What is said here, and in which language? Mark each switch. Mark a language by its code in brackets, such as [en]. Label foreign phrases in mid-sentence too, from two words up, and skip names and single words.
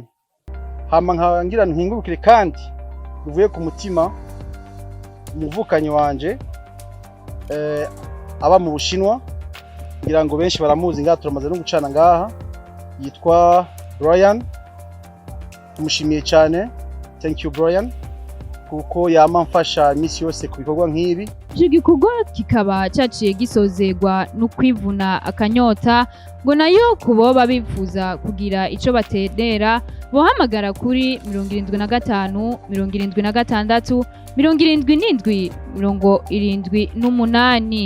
[rn] Hama nkangira nkingurukire kandi uvuye ku mutima umuvukanyi wanje aba mu Bushinwa, ngira ngo benshi baramuzi ngaha turamaze no gucana ngaha, yitwa Brian. Tumushimiye cyane. [en] Thank you [rn] Brian kuko yama mfasha imisi yose ku bikorwa nk'ibi. Ico gikorwa kikaba caciye gisozerwa no kwivuna akanyota ngo nayo kuboba bifuza kugira ico baterera bohamagara kuri 75 76 77 78.